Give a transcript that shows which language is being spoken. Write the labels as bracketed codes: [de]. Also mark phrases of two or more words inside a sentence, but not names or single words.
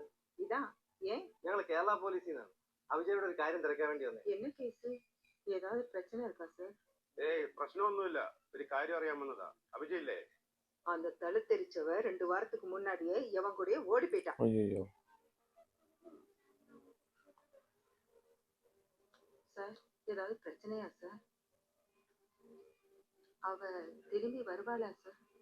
[ml] ഇതാ ஏன் ഞങ്ങൾ കേരള പോലീസിൽ നിന്നാണ്. അഭിജയുടെ ഒരു കാര്യം തിരക്കാൻ വേണ്ടി വന്നേ. [ta] என்ன கேஸ் ஏதாவது பிரச்சனை இருக்கா சார்? [ml] ഏയ് പ്രശ്നമൊന്നുമില്ല, ഒരു കാര്യം അറിയാൻ വന്നതാ. അഭിജയ് ഇല്ലേ? [ta] அந்த தழுத்தெரிச்சவ 2 வாரத்துக்கு முன்னாடியே எவன் கூடயே ஓடி போயிட்டான். ஐயோ, சார் ஏதாவது பிரச்சனையா சார்? அவ திரும்பி வருவாளா சார்?